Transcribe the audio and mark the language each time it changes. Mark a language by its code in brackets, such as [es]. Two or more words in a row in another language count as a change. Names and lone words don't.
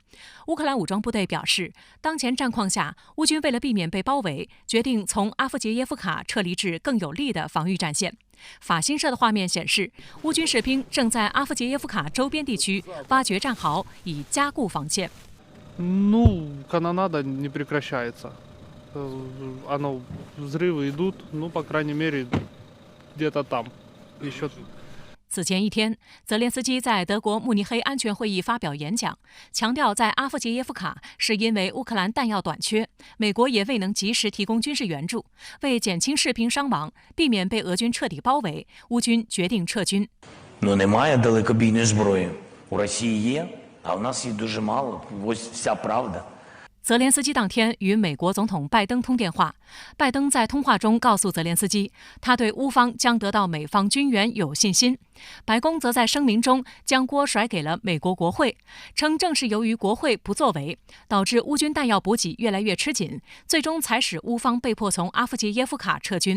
[zh] 乌克兰武装部队表示，当前战况下，乌军为了避免被包围，决定从阿夫杰耶夫卡撤离至更有利的防御战线。法新社的画面显示，乌军士兵正在阿夫杰耶夫卡周边地区挖掘战壕，以加固防线。 [ru] Канонада не прекращается. Взрывы идут, по крайней мере, где-то там. Еще. [zh] 此前一天，泽连斯基在德国慕尼黑安全会议发表演讲，强调在阿夫杰耶夫卡是因为乌克兰弹药短缺，美国也未能及时提供军事援助。为减轻士兵伤亡，避免被俄军彻底包围，乌军决定撤军。 [uk] Немає далекобійної зброї. У Росії є, а у нас її дуже мало. Ось вся правда. [zh] 泽连斯基当天与美国总统拜登通电话，拜登在通话中告诉泽连斯基，他对乌方将得到美方军援有信心。白宫则在声明中将锅甩给了美国国会，称正是由于国会不作为，导致乌军弹药补给越来越吃紧，最终才使乌方被迫从阿夫杰耶夫卡撤军。